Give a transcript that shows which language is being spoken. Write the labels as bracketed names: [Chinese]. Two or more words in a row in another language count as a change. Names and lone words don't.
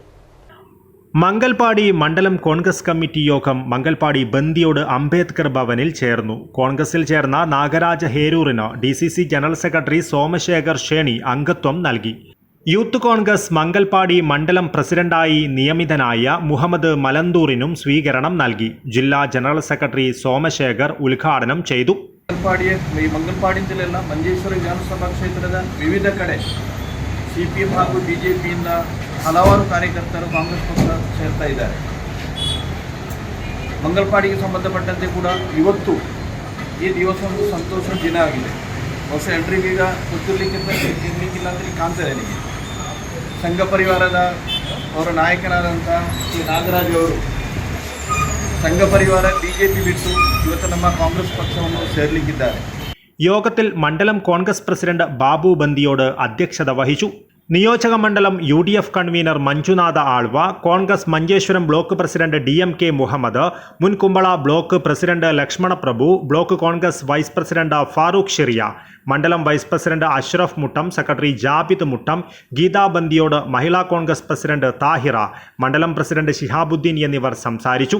[Malayalam] മംഗൽപാടി മണ്ഡലം കോൺഗ്രസ് കമ്മിറ്റി യോഗം മംഗൽപാടി ബന്ദിയോട് അംബേദ്കർ ഭവനിൽ ചേർന്നു. കോൺഗ്രസിൽ ചേർന്ന നാഗരാജ ഹേരൂറിന് DCC ജനറൽ സെക്രട്ടറി സോമശേഖർ ഷേണി അംഗത്വം നൽകി. യൂത്ത് കോൺഗ്രസ് മംഗൽപാടി മണ്ഡലം പ്രസിഡന്റായി നിയമിതനായ മുഹമ്മദ് മലന്തൂറിനും സ്വീകരണം നൽകി. ജില്ലാ ജനറൽ സെക്രട്ടറി ಸೋಮಶೇಖರ್ ಉದ್ಘಾಟನೆ ചെയ്തു. [Kannada] ಮಂಗಲ್ಪಾಡಿ ಜಿಲ್ಲೆಯ ಮಂಜೇಶ್ವರ ವಿಧಾನಸಭಾ ಕ್ಷೇತ್ರದ ವಿವಿಧ ಕಡೆ CPM ಹಾಗೂ BJPಯಿಂದ ಹಲವಾರು ಕಾರ್ಯಕರ್ತರು ಕಾಂಗ್ರೆಸ್ ಪಕ್ಷ ಸೇರ್ತಾ ಇದ್ದಾರೆ. ಮಂಗಲ್ಪಾಡಿಗೆ ಸಂಬಂಧಪಟ್ಟಂತೆ ಕೂಡ ಇವತ್ತು ಈ ದಿವಸ ಒಂದು ಸಂತೋಷದ ದಿನ ಆಗಿದೆ. ಹೊಸ ಎಂಟ್ರಿಗೆ ಈಗ ಗೊತ್ತಿರಲಿಕ್ಕಿಲ್ಲ ಅಂತ ಕಾಣ್ತಾ ಇದೆ ನನಗೆ. ಸಂಘ ಪರಿವಾರದ ಅವರ ನಾಯಕನಾದಂಥ ಶ್ರೀ ನಾಗರಾಜ್ ಅವರು ಸಂಘ ಪರಿವಾರ BJP ಬಿಟ್ಟು ಇವತ್ತು ನಮ್ಮ ಕಾಂಗ್ರೆಸ್ ಪಕ್ಷವನ್ನು ಸೇರಲಿಕ್ಕಿದ್ದಾರೆ. [Malayalam] യോഗത്തിൽ മണ്ഡലം കോൺഗ്രസ് പ്രസിഡന്റ് ബാബു ബന്ദിയോട് അധ്യക്ഷത വഹിച്ചു. നിയോജക മണ്ഡലം UDF കൺവീനർ മഞ്ജുനാഥ ആൾവ, കോൺഗ്രസ് മഞ്ചേശ്വരം ബ്ലോക്ക് പ്രസിഡന്റ് DMK മുഹമ്മദ്, മുൻ കുമ്പള ബ്ലോക്ക് പ്രസിഡന്റ് ലക്ഷ്മണ പ്രഭു, ബ്ലോക്ക് കോൺഗ്രസ് വൈസ് പ്രസിഡന്റ് ഫാറൂഖ് ഷെറിയ, മണ്ഡലം വൈസ് പ്രസിഡന്റ് അഷ്റഫ് മുട്ടം, സെക്രട്ടറി ജാബിദ് മുട്ടം, ഗീതാ ബന്ദിയോട്, മഹിളാ കോൺഗ്രസ് പ്രസിഡന്റ് താഹിറ, മണ്ഡലം പ്രസിഡന്റ് ശിഹാബുദ്ദീൻ എന്നിവർ സംസാരിച്ചു.